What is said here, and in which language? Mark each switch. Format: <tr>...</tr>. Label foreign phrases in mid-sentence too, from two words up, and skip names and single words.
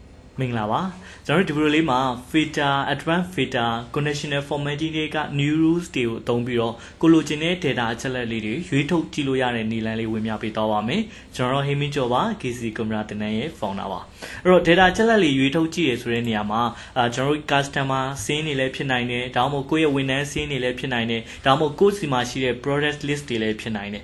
<my>မင်္ဂလာပါကျွန်တော်တို့ဒီဗီဒီယိုလေးမှာ</my> <en>filter advanced filter conditional formatting</en> <my>တွေက</my> <en>new rules</en> <my>တွေကိုအသုံးပြီးတော့ကိုလိုချင်တဲ့ data အချက်လက်လေးတွေရွေးထုတ်ကြည့်လို့ရတဲ့နည်းလမ်းလေးဝင်ပြပေးသွားပါမယ်ကျွန်တော်ဟိမင်းကျော်ပါ KC ကင်မရာတင်နန်းရဲ့ founder ပါအဲ့တော့ data အချက်လက်လေးရွေးထုတ်ကြည့်ရဆိုတဲ့နေရာမှာကျွန်တော်တို့ customer စင်းနေလည်းဖြစ်နိုင်တယ်ဒါမှမဟုတ်ကိုယ့်ရဲ့ဝန်ထမ်းစင်းနေလည်းဖြစ်နိုင်တယ်ဒါမှမဟုတ်ကိုယ့်စီမှာရှိတဲ့</my> <en>product list</en> <my>တွေလည်းဖြစ်နိုင်တယ်</my>